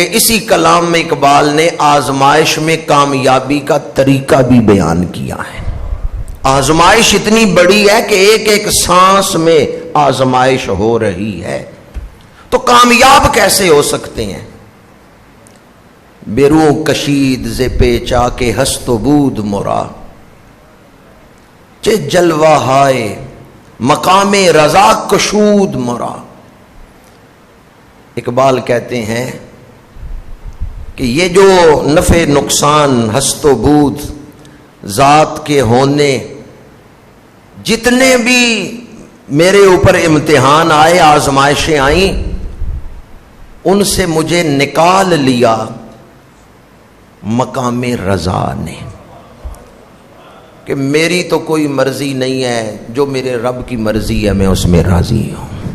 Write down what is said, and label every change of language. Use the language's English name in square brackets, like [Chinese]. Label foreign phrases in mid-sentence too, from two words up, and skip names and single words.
[Urdu] اسی کلام میں اقبال نے آزمائش میں کامیابی کا طریقہ بھی بیان کیا ہے۔ آزمائش اتنی بڑی ہے کہ ایک ایک سانس میں آزمائش ہو رہی ہے، تو کامیاب کیسے ہو سکتے ہیں؟ [Persian] بیروں کشید ز پیچا کے ہست و بود مرا، چے جلوہ ہائے مقام رضا کشود مرا۔ [Urdu] اقبال کہتے ہیں کہ یہ جو نفع نقصان، [Persian] ہست و بود، [Urdu] ذات کے ہونے، جتنے بھی میرے اوپر امتحان آئے، آزمائشیں آئیں، ان سے مجھے نکال لیا مقام رضا نے، کہ میری تو کوئی مرضی نہیں ہے، جو میرے رب کی مرضی ہے میں اس میں راضی ہوں۔